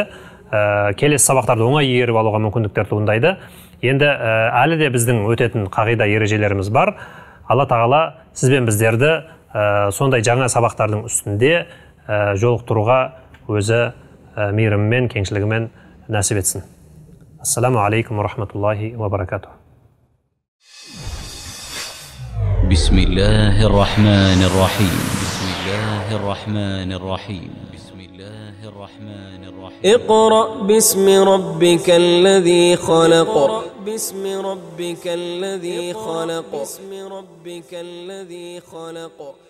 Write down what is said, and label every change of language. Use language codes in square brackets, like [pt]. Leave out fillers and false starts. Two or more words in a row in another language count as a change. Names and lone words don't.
[kk] Келесі сабақтарды оңай игеріп алуға мүмкіндіктер туындайды. Енді әлі де біздің өтетін қағида ережелеріміз бар. Алла тағала сіз бен біздерді сондай жаңа сабақтардың үстінде жолықтыруға өзі мейірімімен, кеңшілігімен нәсіп етсін. [ar] السلام عليكم ورحمة الله وبركاته. بسم الله الرحمن الرحيم بسم الله الرحمن الرحيم بسم الله الرحمن الرحيم اقرأ باسم ربك الذي خلق باسم ربك الذي خلق باسم ربك الذي خلق